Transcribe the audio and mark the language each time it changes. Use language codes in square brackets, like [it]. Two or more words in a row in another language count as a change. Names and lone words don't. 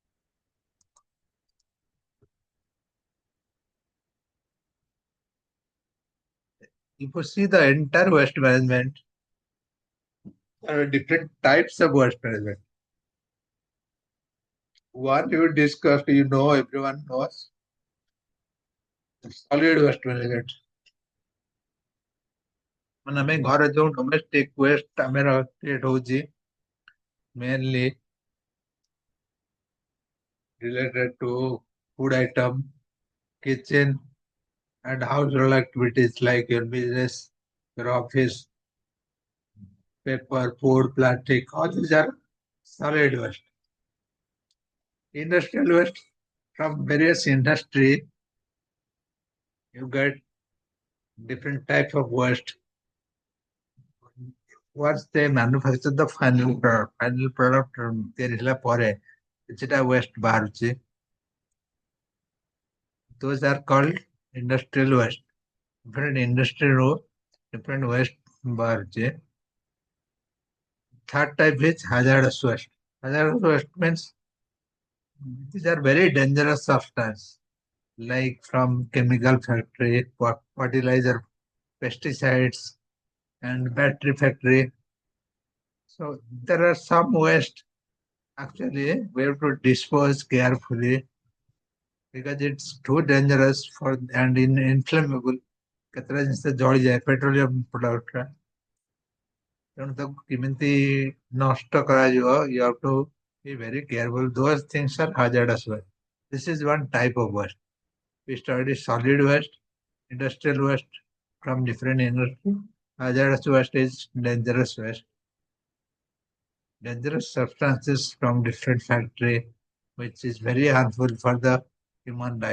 [en] If you see the entire waste management, there are different types of waste management. One you discussed, everyone knows, solid waste management. [or] ମାନେ ଆମେ ଘରେ ଯୋଉ ଡୋମେଷ୍ଟିକ ୱେଷ୍ଟ ଆମର କ୍ରିଏଟ ହଉଛି [en] mainly related to food item, kitchen and household activities like your business, your office, paper, food, plastic, all these are solid waste. Industrial waste from various industry, you get different type of waste. Once they manufacture the final product [or] ତିଆରି ହେଲା ପରେ କିଛିଟା waste ବାହାରୁଛି. [en] Those are called industrial waste. Different industry [or] ରୁ [en] different waste [or] ବାହାରୁଛି. [en] Third type is hazardous waste. Hazardous waste means these are very dangerous substance like from chemical factory, fertilizer, pesticides and battery factory. So there are some waste actually we have to dispose carefully because it's too dangerous for and inflammable. [or] କେତେଟା ଜିନିଷ ଜଳିଯାଏ [en] petroleum product [or] ରା. ତେଣୁ ତାକୁ କେମିତି ନଷ୍ଟ କରାଯିବ [en] you have to be very careful. Those things are hazardous waste. This is one type of waste. We study solid waste, industrial waste from different industry. Hazardous waste is dangerous waste. Dangerous substances from different factory, which is very harmful for the human life.